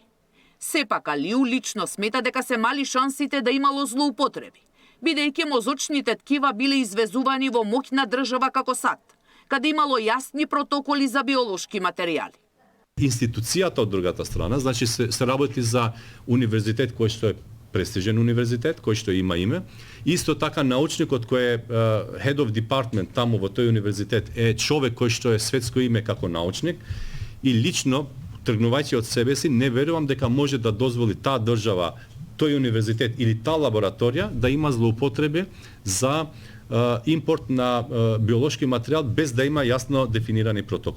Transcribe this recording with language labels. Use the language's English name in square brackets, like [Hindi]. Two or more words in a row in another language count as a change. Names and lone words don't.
[Macedonian] Сепак Алиу лично смета дека се мали шансите да имало злоупотреби, бидејќи мозочните ткива биле извезувани во моќна држава како САД, каде имало јасни протоколи за биолошки материјали. Институцијата од другата страна, значи се работи за универзитет кој што е престижен универзитет, кој што има име. Исто така научникот кој е [English] head of department [Macedonian] таму во тој универзитет е човек кој што е светско име како научник и лично тргнувајќи од себе си, не верувам дека може да дозволи таа држава, тој универзитет или таа лабораторија да има злоупотреби за импорт на биолошки материјал без да има јасно дефинирани протоколи.